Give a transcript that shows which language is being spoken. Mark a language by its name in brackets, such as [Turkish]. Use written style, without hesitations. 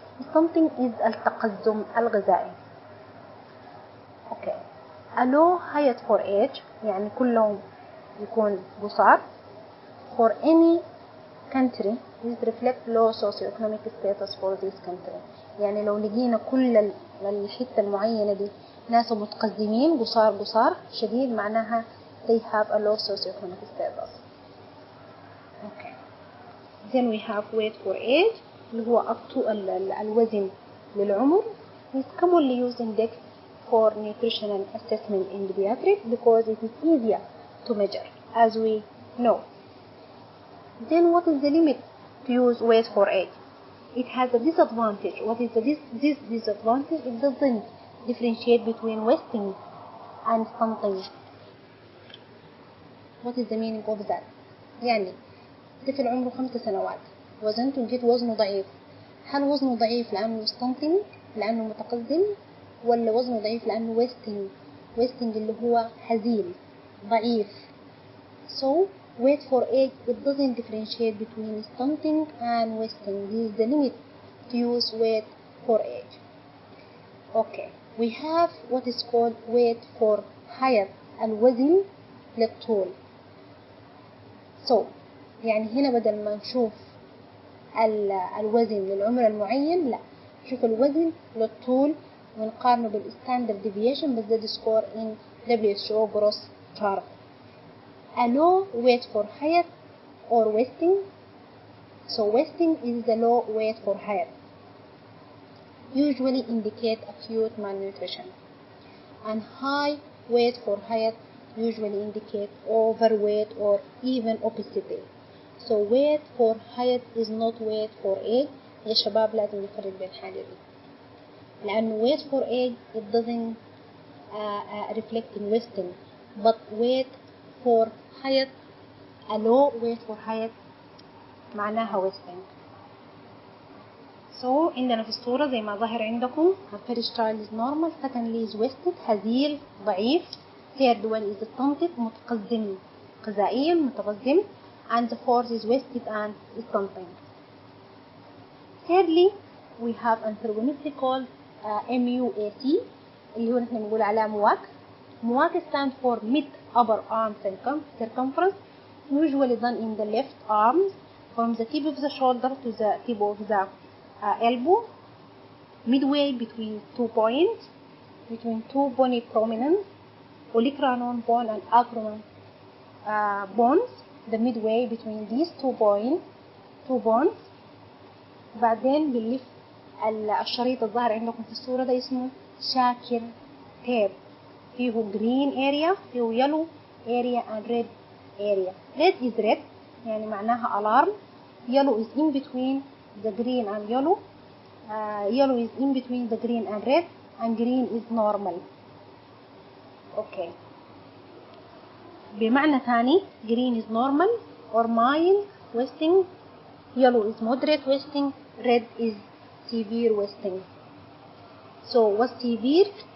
[English] Stunting is [Arabic] التقزم الغذائي. [English] Okay. A low height for age, [Arabic] يعني كلهم يكون قصار. [English] For any country, this reflect low socioeconomic status for this country. [Arabic] يعني لو لقينا كل الحتة المعينة دي ناس متقدمين قصار شديد معناها [English] they have a low socioeconomic status. Okay. Then we have weight for age [Arabic] اللي هو [English] up to [Arabic] الوزن للعمر. [English] is commonly used index for nutritional assessment in pediatrics because it is easier to measure, as we know. Then what is the limit to use weight for age? It has a disadvantage. What is this disadvantage? It doesn't differentiate between wasting and stunting. What is the meaning of that? [Arabic] يعني طفل عمره 5 سنوات وزنته لقيت وزنه ضعيف. هل وزنه ضعيف لأنه stunting لأنه متقزم ولا وزنه ضعيف لأنه wasting اللي هو هزيل ضعيف؟ [English] So weight for age, it doesn't differentiate between stunting and wasting. This is the limit to use weight for age. Okay, we have what is called weight for height, [Arabic] الوزن للطول. So يعني هنا بدل ما نشوف الوزن للعمر المعين لا نشوف الوزن للطول ونقارنه بالستاندرد ديفيشن بس ده سكور [English] in WHO gross chart. A low weight for height or wasting. So wasting is the low weight for height. Usually indicate acute malnutrition. And high weight for height usually indicate overweight or even obesity. So weight for height is not weight for age. [Arabic] يا شباب لازم نفرق بين حاجة دي. لأنه [English] weight for age it doesn't reflect in wasting, but weight for height, a low weight for height [Arabic] معناها [English] wasting. So [Arabic] عندنا في الصورة زي ما ظاهر عندكم [English] first child is normal, secondly is wasted [Arabic] هزيل ضعيف, [English] third one is stunted [Arabic] متقزم غذائيا متقزم, [English] and the fourth is wasted and stunting. Thirdly we have antagonistic called MUAC [Arabic] اللي هو نحن نقول عليها مواك. [English] MUAC stand for mid upper arm circumference, usually done in the left arms from the tip of the shoulder to the tip of the elbow, midway between 2 points, between 2 bony prominence, olecranon bone and acromion bones, the midway between these 2 bones. [Arabic] بعدين بنلف الشريط الظاهر عندكم في الصورة ده اسمه شاكر تيب, فيه [English] green area [Arabic] فيه [English] yellow area and red area. Red is red [Arabic] يعني معناها [English] alarm, yellow is in between the green and yellow, yellow is in between the green and red, and green is normal. Okay. [Arabic] بمعنى ثاني [English] green is normal or mild wasting, yellow is moderate wasting, red is severe wasting. So what's severe?